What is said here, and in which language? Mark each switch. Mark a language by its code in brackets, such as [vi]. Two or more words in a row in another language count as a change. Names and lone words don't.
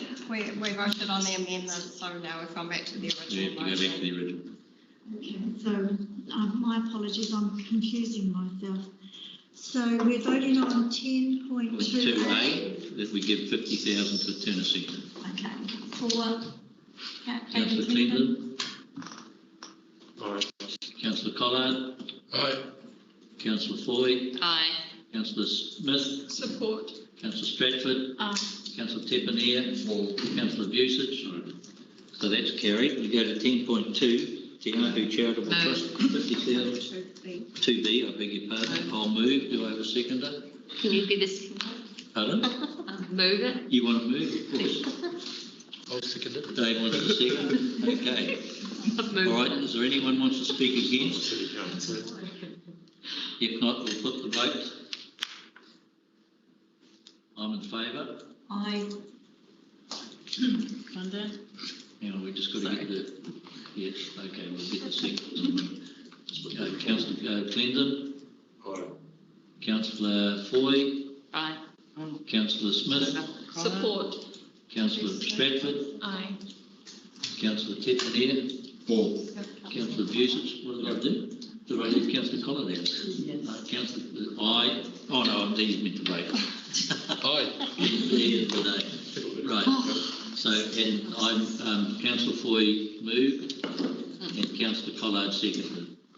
[en] We voted on the amendment, so now we've gone back to the You original have to go back motion. to the original. Okay, so my apologies, I'm confusing myself. So we're voting on 10.2A. 2A, that we give 50,000 to Turner Centre. Okay, for Councillor Clendon. Aye. Councillor Collard. Aye. Councillor Foy. Aye. Councillor Smith. Support. Councillor Stratford. Aye. Councillor Tepanier. Councillor Busich. So that's carried. We go to 10.2. Tiahu Charitable Trust, 50,000. 2B, I beg your pardon. I'll move. Do I have a seconder? Can you be the second? Pardon? Move it. You want to move? Of course. I'll second it. Dave wants a second. Okay. All right. Is there anyone wants to speak against? If not, we'll put the vote. I'm in favour. Aye. Clendon? Hang on, we just got to get the... Yes, okay, we'll get the second. Councillor Clendon. Aye. Councillor Foy. Aye. Councillor Smith. Support. Councillor Stratford. Aye. Councillor Tepanier. Councillor Busich. What did I do? Did I leave Councillor Collard out? Yes. Councillor... Aye. Oh no, I'm meant to vote. Aye. He is today. Right. So, and I'm Councillor Foy moved and Councillor Collard seconded.